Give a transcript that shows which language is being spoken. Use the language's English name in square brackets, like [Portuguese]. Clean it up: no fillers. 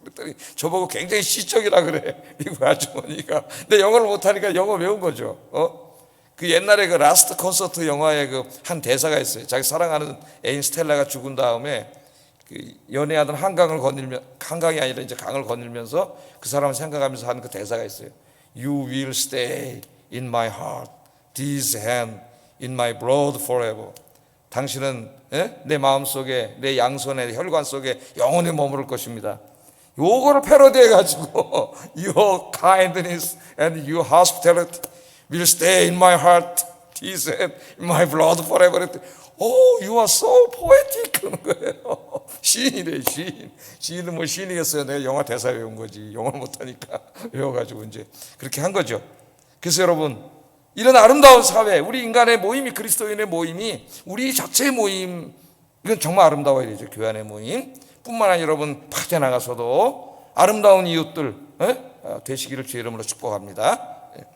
[Korean] 그랬더니 저보고 굉장히 시적이라 그래 미국 아주머니가. 근데 영어를 못하니까 영어 외운 거죠. 그 옛날에 그 라스트 콘서트 영화에 그 한 대사가 있어요. 자기 사랑하는 애인 스텔라가 죽은 다음에 그 연애하던 한강이 아니라 이제 강을 건너면서 그 사람을 생각하면서 하는 그 대사가 있어요. [English] You will stay in my heart, this hand in my blood forever. [Korean] 당신은 내 마음속에 내 양손에 혈관 속에 영원히 머무를 것입니다. 요거를 패러디해가지고 [English] Your kindness and your hospitality will stay in my heart, he said, in my blood forever. Oh, you are so poetic [Korean] 그러는 거예요. 시인이래, 시인. 시인은 뭐 시인이겠어요. 내가 영화 대사 외운 거지. 영어를 못하니까 외워가지고 이제 그렇게 한 거죠. 그래서 여러분, 이런 아름다운 사회, 우리 인간의 모임이, 그리스도인의 모임이, 우리 자체의 모임, 이건 정말 아름다워야 되죠. 교회 안의 모임 뿐만 아니라 여러분 밖에 나가서도 아름다운 이웃들 되시기를 주의 이름으로 축복합니다.